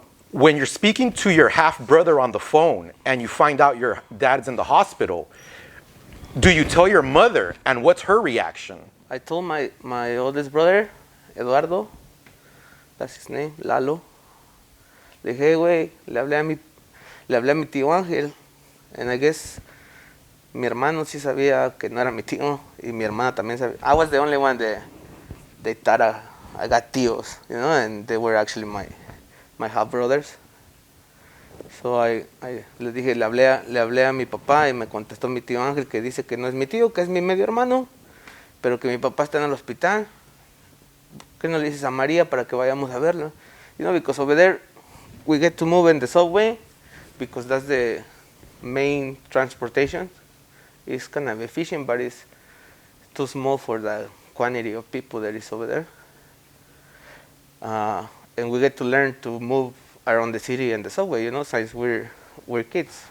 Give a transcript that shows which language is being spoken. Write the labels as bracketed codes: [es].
[en] When you're speaking to your half-brother on the phone and you find out your dad's in the hospital, do you tell your mother, and what's her reaction? I told my oldest brother, Eduardo, that's his name, Lalo. [es] Le dije, hey, güey, le hablé a mi tío Ángel, [en] and I guess [es] mi hermano sí sabía que no era mi tío, y mi hermana también sabía. [en] I was the only one that they thought I got tíos, you know, and they were actually my half brothers. [es] So le dije, le hablé a mi papá y me contestó mi tío Ángel que dice que no es mi tío, que es mi medio hermano, pero que mi papá está en el hospital. ¿Qué no le dices a María para que vayamos a verlo? [en] You know, because over there we get to move in the subway because that's the main transportation. It's kind of efficient, but it's too small for the quantity of people that is over there. And we get to learn to move around the city and the subway, you know, since we're kids.